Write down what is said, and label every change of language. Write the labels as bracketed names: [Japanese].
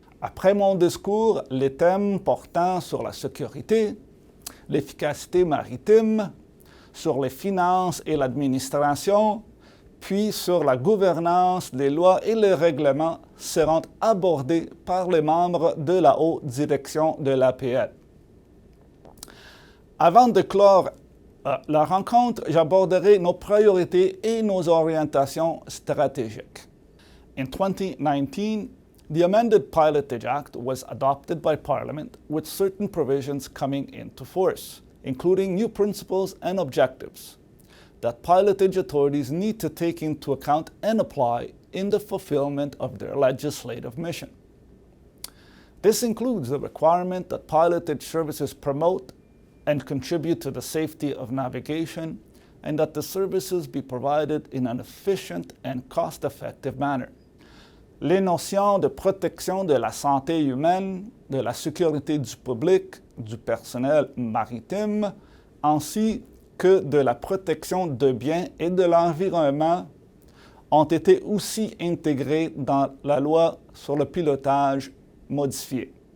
[French] Après mon discours, les thèmes portant sur la sécurité, l'efficacité maritime, sur les finances et l'administration, puis sur la gouvernance des lois et les règlements seront abordés par les membres de la haute direction de l'APL. Avant de clore la rencontre, j'aborderai nos priorités et nos orientations stratégiques. [English] In 2019, the amended Pilotage Act was adopted by Parliament with certain provisions coming into force, including new principles and objectives that pilotage authorities need to take into account and apply in the fulfillment of their legislative mission. This includes the requirement that pilotage services promote and contribute to the safety of navigation, and that the services be provided in an efficient and cost-effective manner. [French] Les notions de protection de la santé humaine, de la sécurité du public, du personnel maritime, ainsi que de la protection de biens et de l'environnement ont été aussi intégrées dans la loi sur le pilotage modifiée.